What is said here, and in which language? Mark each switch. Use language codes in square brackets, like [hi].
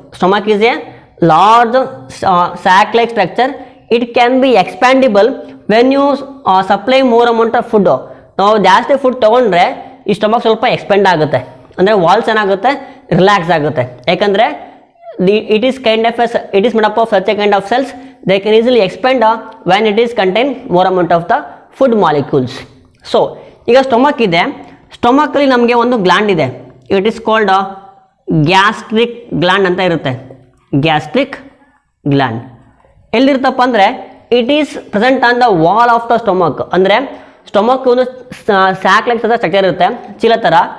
[en] Stomach is a large sac like structure. It can be expandable when you supply more amount of food. [kn] ನಾವು ಜಾಸ್ತಿ food ತೊಗೊಂಡ್ರೆ ಈ stomach ಸ್ವಲ್ಪ expend ಆಗುತ್ತೆ, ಅಂದರೆ ವಾಲ್ಸ್ ಏನಾಗುತ್ತೆ, ರಿಲ್ಯಾಕ್ಸ್ ಆಗುತ್ತೆ. ಯಾಕಂದರೆ [en] It is made up of such a kind of cells they can easily expand when it is contain more amount of the food molecules. So [kn] ಈಗ ಸ್ಟೊಮಕ್ ಇದೆ, ಸ್ಟೊಮಕಲ್ಲಿ ನಮಗೆ ಒಂದು ಗ್ಲ್ಯಾಂಡ್ ಇದೆ, [en] it is called gastric gland [kn] ಅಂತ ಇರುತ್ತೆ. Gastric gland ಎಲ್ಲಿರುತ್ತಪ್ಪ ಅಂದರೆ [en] It is present on the wall of the stomach. [kn] ಅಂದರೆ stomach ಒಂದು ಸ್ಯಾಕ್ ಲೈಕ್ ಸ್ಟ್ರಕ್ಚರ್ ಇರುತ್ತೆ, ಚೀಲ ಥರ.